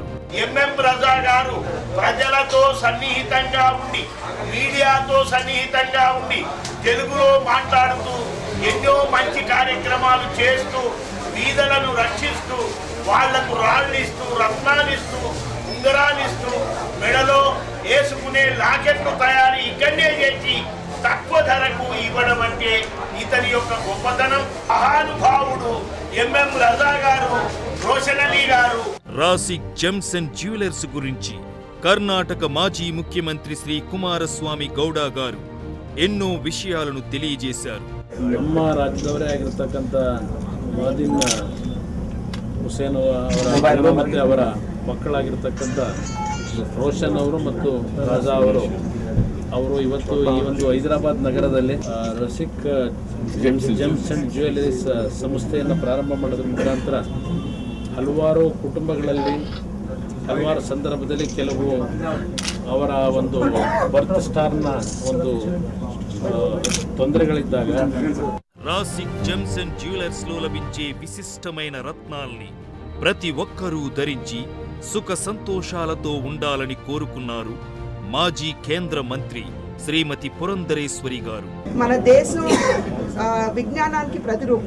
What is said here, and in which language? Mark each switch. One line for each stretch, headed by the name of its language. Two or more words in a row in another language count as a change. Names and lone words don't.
Telugu: ఎంఎం రజా గారు ప్రజలతో సన్నిహితంగా ఉండి, మీడియాతో సన్నిహితంగా ఉండి, తెలుగులో మాట్లాడుతూ ఎన్నో మంచి కార్యక్రమాలు చేస్తూ బీదలను రక్షిస్తూ వాళ్లకు రాళ్ళిస్తూ రత్నాలిస్తూ ఉంగరాలిస్తూ మెడలో వేసుకునే లాకెట్లు తయారీ ఇక్కడనే చేసి తక్కువ ధరకు ఇవ్వడం అంటే ఇతని యొక్క గొప్పతనం. మహానుభావుడు ఎంఎం రజా గారు, రోషన్ అలీ గారు. రాసిక్ జెమ్స్ అండ్ జ్యువెలర్స్ గురించి కర్ణాటక మాజీ ముఖ్యమంత్రి శ్రీ కుమారస్వామి ಗೌಡ గారు ఎన్నో విషయాలను తెలియజేశారు.
Kannada: ನಮ್ಮ ರಾಜ್ಯದವರೇ ಆಗಿರತಕ್ಕಂಥ ಮಾದಿನ್ ಹುಸೇನ್ ಅವರ ಮತ್ತೆ ಅವರ ಮಕ್ಕಳಾಗಿರ್ತಕ್ಕಂಥ ರೋಷನ್ ಅವರು ಮತ್ತು ರಾಜಾ ಅವರು ಇವತ್ತು ಈ ಒಂದು ಹೈದರಾಬಾದ್ ನಗರದಲ್ಲಿ ರಸಿಕ್ ಜೆಮ್ಸ್ ಅಂಡ್ ಜ್ಯುವೆಲರೀಸ್ ಸಂಸ್ಥೆಯನ್ನು ಪ್ರಾರಂಭ ಮಾಡೋದ್ರ ಮುಖಾಂತರ ಹಲವಾರು ಕುಟುಂಬಗಳಲ್ಲಿ ಹಲವಾರು ಸಂದರ್ಭದಲ್ಲಿ ಕೆಲವು ಅವರ ಒಂದು
English: birth star
Kannada: ಒಂದು ತೊಂದರೆಗಳಿದ್ದಾಗ
Telugu: రాసిక్ జెమ్స్ అండ్ జ్యువెలర్స్ లో లభించే విశిష్టమైన రత్నాల్ని ప్రతి ఒక్కరూ ధరించి సుఖ సంతోషాలతో ఉండాలని కోరుకున్నారు మాజీ కేంద్ర మంత్రి శ్రీమతి పురంధరేశ్వరి గారు. మన దేశం విజ్ఞానానికి ప్రతిరూపం.